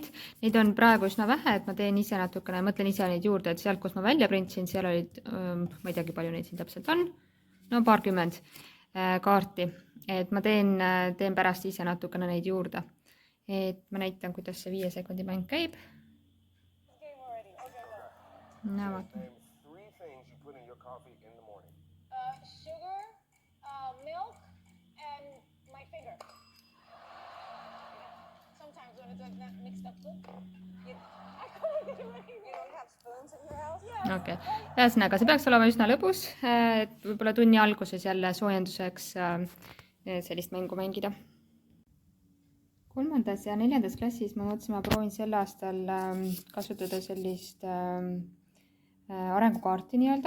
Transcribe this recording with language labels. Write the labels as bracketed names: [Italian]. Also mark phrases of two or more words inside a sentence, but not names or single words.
[Estonian] Neid on praegu üsna vähe, et ma teen ise natukene, mõtlen ise neid juurde, et sealt, kus ma välja printisin, seal olid, ma ei teagi, palju neid siin täpselt on, no paarkümmend kaarti, et ma teen pärast ise natukene neid juurde. Et ma näitan, kuidas see 5 sekundi mäng käib. No, vaata. [English] Sugar, milk, and my finger. Sometimes when it's like that mixed up food, I couldn't do anything. You don't have spoons in your house? Yeah. Okay. [Estonian] Ühesõnaga, see peaks olema üsna lõbus, et võib-olla tunni alguses jälle soojenduseks sellist mängu mängida. 3. ja 4. klassis ma mõtlesin, ma proovin sel aastal kasutada sellist arengukaarti nii-öelda.